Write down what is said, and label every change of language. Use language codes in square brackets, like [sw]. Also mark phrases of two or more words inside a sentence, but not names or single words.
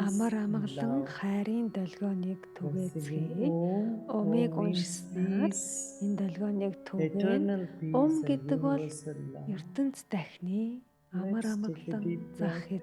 [mn] Амар [en] and [mn] амгалан [en] love. [mn] хайрын долгионыг [en] By [mn] түгээцгээе. [en] singing Om, [mn] Омыг [en] Om means [mn] уншснаар [en] peace, [mn] энэ долгионыг түгээн. [en] eternal peace [mn] Ом [en] and [mn] гэдэг бол [en] universal love. [mn] ертөнц дахны амар [en] Let's take a [mn] амгалан [en] deep [mn] зах [en] breath in.